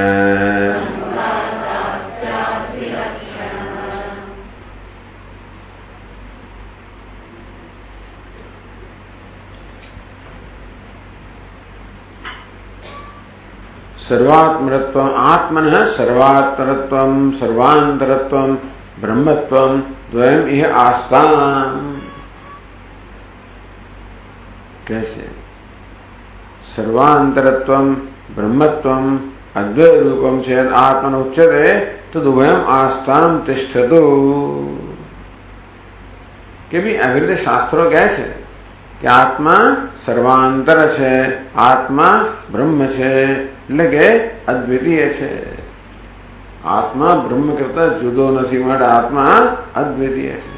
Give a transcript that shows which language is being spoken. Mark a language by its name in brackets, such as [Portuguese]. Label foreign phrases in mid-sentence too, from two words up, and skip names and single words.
[Sanskrit] સર્વાત્મરત્વમ આત્મનઃ સર્વાત્મરત્વમ સર્વાંતરત્વમ બ્રહ્મત્વમ દ્વયમ ઇહ આસ્તામ. कैसे सर्वांतरत्वम ब्रह्मत्वम अद्वैत रूपम चेत आत्मन उच्यते तदुभयम आस्ताम तिष्ठतु. [Gujarati] કે ભી આવી રીતે શાસ્ત્રો કહે છે કે આત્મા સર્વાંતર છે, આત્મા બ્રહ્મ છે, એટલે કે અદ્વિતીય છે. આત્મા બ્રહ્મ કરતા જુદો નથી, માટે આત્મા અદ્વિતીય છે.